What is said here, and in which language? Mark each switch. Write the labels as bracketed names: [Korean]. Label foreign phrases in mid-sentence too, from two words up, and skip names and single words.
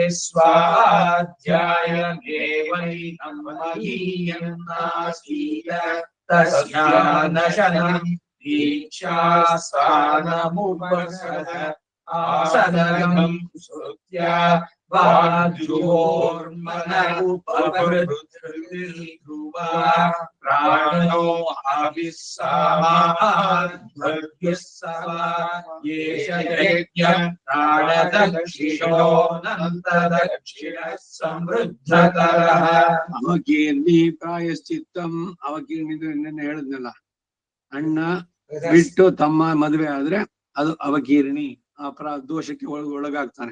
[Sanskrit] ಸ್ವಾಧ್ಯಾಯಮೇವೈನಂ ಅಧೀಯನ್ನಾಸೀತ ತಸ್ಯಾನಶನಂ ದೀಕ್ಷಾಸ್ಥಾನಮುಪಸದ ಆಸನಗಂ ಸುತ್ಯ ವಾಗ್ಜುಹೋರ್ಮನ ಉಪಭೃದ್ಧೃತಿರ್ಧ್ರುವ ಪ್ರಾಣೋ ಅವಿಸ್ಸಾಮಾಧ್ವರ್ಯಸ್ಸವ ಯೇಷ ಯಜ್ಞ ಪ್ರಾಣ ದಕ್ಷಿಣೋನಂತ ದಕ್ಷಿಣ ಸಮೃದ್ಧತರಃ. ಅವಕೀರ್ಣಿ ಪ್ರಾಯಶ್ಚಿತ್ತಂ. [Kannada] ಅವಕೀರ್ಣಿ ನಿನ್ನೆ ಹೇಳಿದ್ನಲ್ಲ, ಅಣ್ಣ ಬಿಟ್ಟು ತಮ್ಮ ಮದುವೆ ಆದ್ರೆ ಅದು ಅವಕೀರ್ಣಿ, ಆ ದೋಷಕ್ಕೆ ಒಳಗಾಗ್ತಾನೆ.